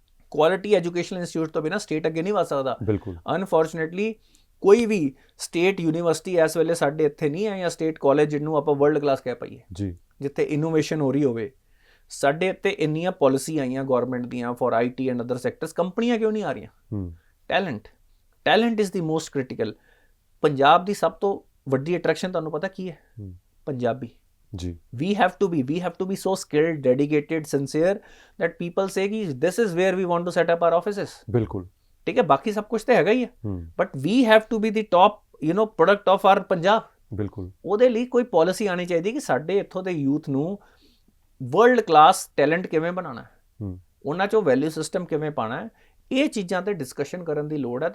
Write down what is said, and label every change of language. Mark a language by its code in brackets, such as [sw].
[pa] Quality educational institute ਤੋਂ ਬਿਨਾਂ state ਅੱਗੇ ਨਹੀਂ ਵਧ ਸਕਦਾ। ਬਿਲਕੁਲ। ਅਨਫੋਰਚੂਨੇਟਲੀ ਕੋਈ ਵੀ ਸਟੇਟ ਯੂਨੀਵਰਸਿਟੀ ਇਸ ਵੇਲੇ ਸਾਡੇ ਇੱਥੇ ਨਹੀਂ ਹੈ, ਜਾਂ ਸਟੇਟ ਕਾਲਜ ਜਿਹਨੂੰ ਆਪਾਂ ਵਰਲਡ ਕਲਾਸ ਕਹਿ ਪਾਈਏ ਜੀ, ਜਿੱਥੇ ਇਨੋਵੇਸ਼ਨ ਹੋ ਰਹੀ ਹੋਵੇ। ਸਾਡੇ ਤੇ ਇੰਨੀਆਂ ਪਾਲਿਸੀ ਆਈਆਂ ਗਵਰਨਮੈਂਟ ਦੀਆਂ for IT and other sectors, ਕੰਪਨੀਆਂ ਕਿਉਂ ਨਹੀਂ ਆ ਰਹੀਆਂ? [en] Talent is the most critical. [pa] Punjab ਦੀ ਸਭ ਤੋਂ ਵੱਡੀ ਅਟਰੈਕਸ਼ਨ ਤੁਹਾਨੂੰ ਪਤਾ ਕੀ ਹੈ? ਪੰਜਾਬੀ। ਜੀ। [en] we have to be so skilled, dedicated, sincere that people say ਕਿ this is where we want to set up our offices। [pa] ਬਿਲਕੁਲ ਠੀਕ ਹੈ, ਬਾਕੀ ਸਭ ਕੁਝ ਤੇ ਹੈਗਾ ਹੀ ਹੈ, [en] but we have to be the top product of our [pa] Punjab. ਬਿਲਕੁਲ। ਉਹਦੇ ਲਈ ਕੋਈ ਪਾਲਿਸੀ ਆਣੀ ਚਾਹੀਦੀ ਕਿ ਸਾਡੇ ਇੱਥੋਂ ਦੇ ਯੂਥ ਨੂੰ ਵਰਲਡ ਕਲਾਸ ਟੈਲੈਂਟ ਕਿਵੇਂ ਬਣਾਉਣਾ ਹੈ, ਉਹਨਾਂ 'ਚੋਂ ਵੈਲਿਊ ਸਿਸਟਮ ਕਿਵੇਂ ਪਾਉਣਾ ਹੈ, ਇਹ ਚੀਜ਼ਾਂ ਤੇ ਡਿਸਕਸ਼ਨ ਕਰਨ ਦੀ ਲੋੜ ਹੈ।